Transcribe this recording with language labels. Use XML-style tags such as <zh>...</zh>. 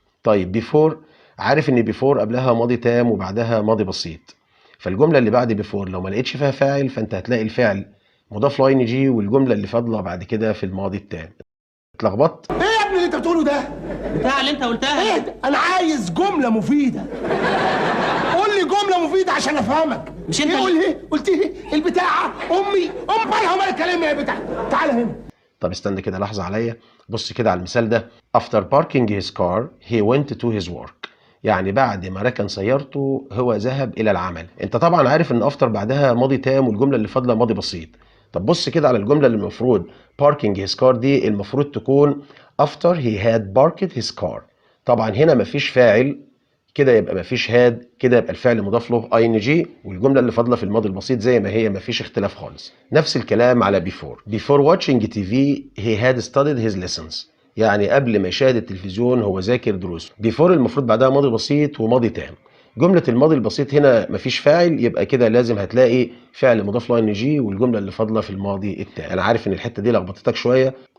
<ar>طيب بيفور، عارف ان بيفور قبلها ماضي تام وبعدها ماضي بسيط، فالجمله اللي بعد بيفور لو ما لقيتش فيها فاعل فانت هتلاقي الفعل مضاف له ing والجمله اللي فاضله بعد كده في الماضي التام. اتلخبطت؟ ايه يا ابني اللي انت بتقوله ده؟ بتاع اللي انت قلتها. ايه ده؟ انا عايز جمله مفيده. قول لي جمله مفيده عشان افهمك. مش انت ايه؟ قول ايه؟ قلت ايه؟ البتاعه امي مالها ومال الكلام يا بتاع. تعالى هنا. طب استنى كده لحظه عليا. بص كده على المثال ده.</ar> <en>after parking his car he went to his work.</en> <ar>يعني بعد ما ركن سيارته هو ذهب الى العمل. انت طبعا عارف ان افتر بعدها ماضي تام والجمله اللي فاضله ماضي بسيط. طب بص كده على الجمله اللي المفروض</ar> <en>parking his car</en> <ar>دي المفروض تكون</ar> <en>after he had parked his car.</en> <ar>طبعا هنا مفيش فاعل، كده يبقى مفيش had، كده يبقى الفعل مضاف له ing والجمله اللي فاضله في الماضي البسيط زي ما هي، مفيش اختلاف خالص. نفس الكلام على</ar> <en>before watching TV he had studied his lessons.</en> <ar>يعني قبل ما يشاهد التلفزيون هو ذاكر دروسه. before المفروض بعدها ماضي بسيط وماضي تام. جملة الماضي البسيط هنا مفيش فاعل، يبقى كده لازم هتلاقي فعل مضاف له ing والجملة اللي فاضلة في الماضي التام. أنا عارف إن الحتة دي لخبطتك شوية.</ar>